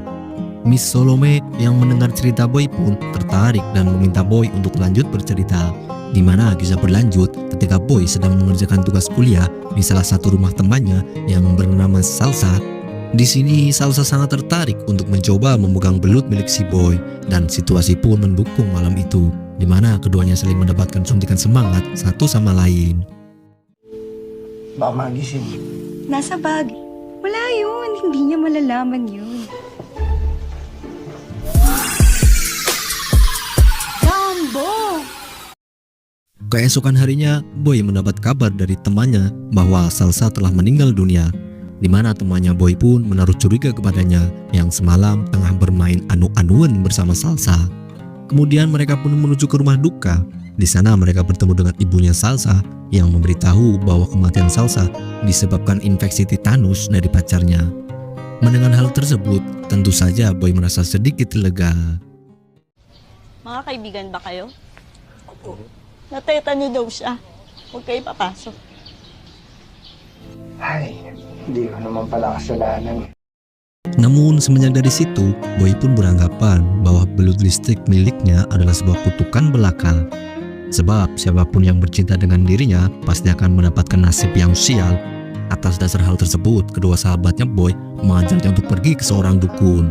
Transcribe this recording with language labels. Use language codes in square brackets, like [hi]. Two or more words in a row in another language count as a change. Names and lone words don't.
[id] Miss Salome yang mendengar cerita Boy pun tertarik dan meminta Boy untuk lanjut bercerita, di mana kisah berlanjut ketika Boy sedang mengerjakan tugas kuliah di salah satu rumah temannya yang bernama Salsa. Di sini Salsa sangat tertarik untuk mencoba memegang belut milik si Boy, dan situasi pun mendukung malam itu, di mana keduanya saling mendapatkan suntikan semangat satu sama lain. [tl] Baka magising. Nasa bag. Wala yun. Hindi niya malalaman yun. Jumbo! [id] Keesokan harinya, Boy mendapat kabar dari temannya bahwa Salsa telah meninggal dunia, di mana temannya Boy pun menaruh curiga kepadanya yang semalam tengah bermain anu-anuan bersama Salsa. Kemudian mereka pun menuju ke rumah duka. Di sana mereka bertemu dengan ibunya Salsa yang memberitahu bahwa kematian Salsa disebabkan infeksi tetanus dari pacarnya. Mendengar hal tersebut, tentu saja Boy merasa sedikit lega. [tl] Mga kaibigan ba kayo? Opo. Nateta niyo daw siya. Huwag kayo papasok. Ay, hindi ko naman pala kasalanan. [id] Namun semenjak dari situ, Boy pun beranggapan bahwa belut listrik miliknya adalah sebuah kutukan belaka. Sebab siapapun yang bercinta dengan dirinya pasti akan mendapatkan nasib yang sial. Atas dasar hal tersebut, kedua sahabatnya Boy mengajaknya untuk pergi ke seorang dukun.